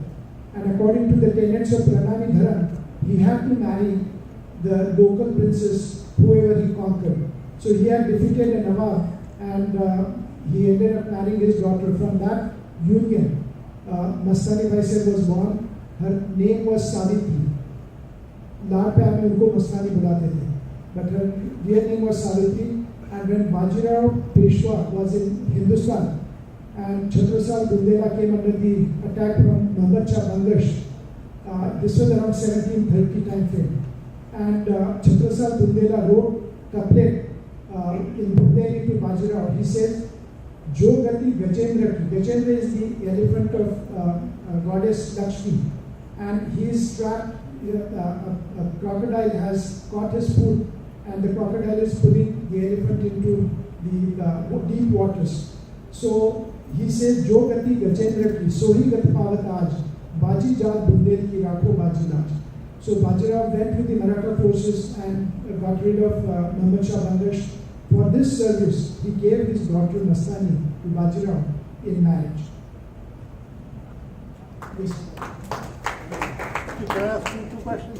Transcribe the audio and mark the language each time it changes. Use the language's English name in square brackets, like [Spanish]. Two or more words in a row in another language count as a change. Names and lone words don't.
[English] And according to the tenets of Pranani Dharam, he had to marry the local princess, whoever he conquered. So he had defeated a Nawab, and he ended up marrying his daughter. From that union, Mastani Bhai was born. Her name was Savitri. [Hindi] लाड पे हमें उनको मस्तानी बुलाते थे, [English] but her real name was Savitri. And when Bajirao Peshwa was in Hindustan and Chhatrasal Bundela came under the attack from Muhammad Shah Bangash, this was around 1730 time frame, and Chhatrasal Bundela wrote couplet in Bundeli to Bajirao. He said, [Bundeli] "जो गति गजेन्द्र की." [English] Gajendra is the elephant of goddess Lakshmi, and he is trapped. A crocodile has caught his foot, and the crocodile is pulling the elephant into the deep waters. So he says, [Bundeli] "जो गति गजेन्द्र की, सोही गत पावत आज, बाजी जात बुन्देल की राखो बाजी राज." [English] So Bajirao went with the Maratha forces and got rid of Muhammad Shah Bangash. For this service, he gave his daughter Mastani to Bajirao in marriage. Yes. Can I ask you two questions?